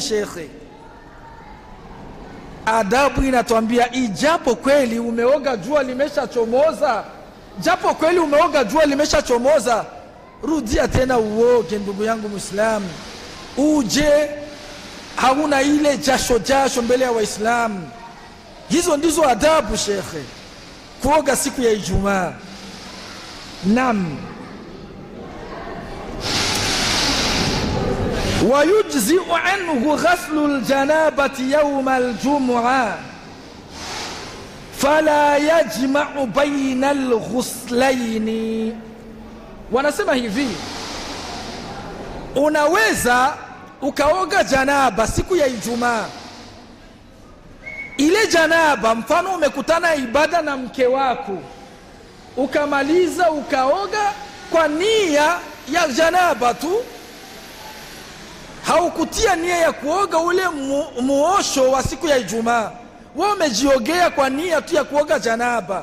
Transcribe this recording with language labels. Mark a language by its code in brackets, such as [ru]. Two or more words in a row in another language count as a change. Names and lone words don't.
[sw] Shekhe, adabu inatuambia ijapo kweli umeoga jua limeshachomoza, rudia tena uoge, ndugu yangu Muislamu. Uje hauna ile jasho mbele ya Waislamu. Hizo ndizo adabu, Shekhe, kuoga siku ya Ijumaa. Naam. [ar] ويجزئ عنه غسل الجنابة يوم الجمعة فلا يجمع بين الغسلين. [sw] Wanasema hivi, unaweza ukaoga janaba siku ya Ijumaa. Ile janaba, mfano umekutana ibada na mke wako, ukamaliza ukaoga kwa nia ya janaba tu, haukutia nia ya kuoga ule muosho wa siku ya Ijumaa, wewe umejiogea kwa nia tu ya kuoga janaba.